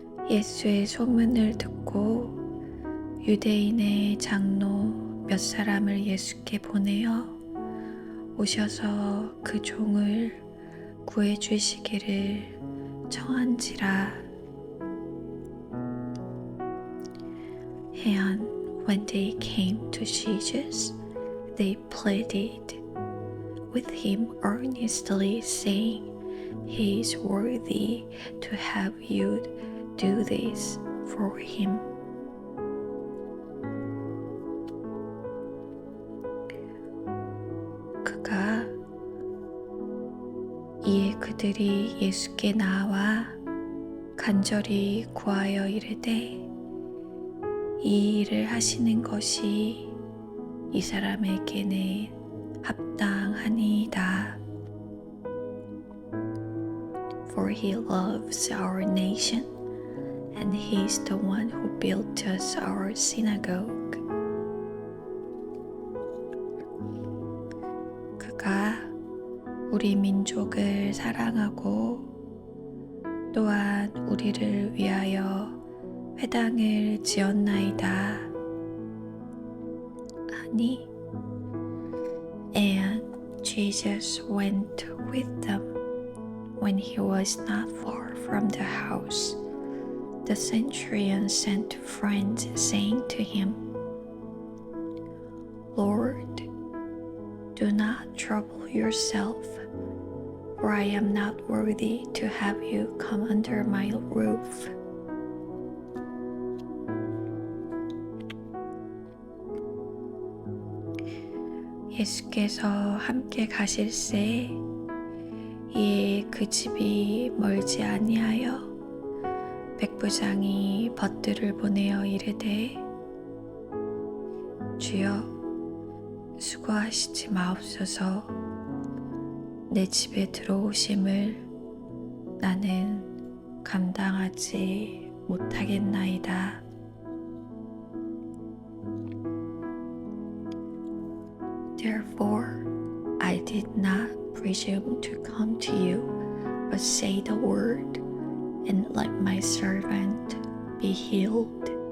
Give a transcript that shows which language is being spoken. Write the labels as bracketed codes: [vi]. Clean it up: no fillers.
[ko] 예수의 소문을 듣고 유대인의 장로 몇 사람을 예수께 보내어 오셔서 그 종을 구해 주시기를 청한지라. [en] And when they came to Jesus, they pleaded with him earnestly, saying, He is worthy to have you do this for him. [ko] 이에 그들이 예수께 나와 간절히 구하여 이르되 이 일을 하시는 것이 이 사람에게는 합당하니이다. [en] For he loves our nation, and he is the one who built us our synagogue. [ko] 그가 우리 민족을 사랑하고 또한 우리를 위하여 회당을 지었나이다 하니 [en] And Jesus went with them. When he was not far from the house, the centurion sent friends, saying to him, Lord, do not trouble yourself, for I am not worthy to have you come under my roof. [ko] 예수께서 함께 가실새 이에 그 집이 멀지 아니하여 백부장이 벗들을 보내어 이르되 주여 수고하시지 마옵소서. 내 집에 들어오심을 나는 감당하지 못하겠나이다. [en] Therefore, I did not presume to come to you, but say the word, and let my servant be healed.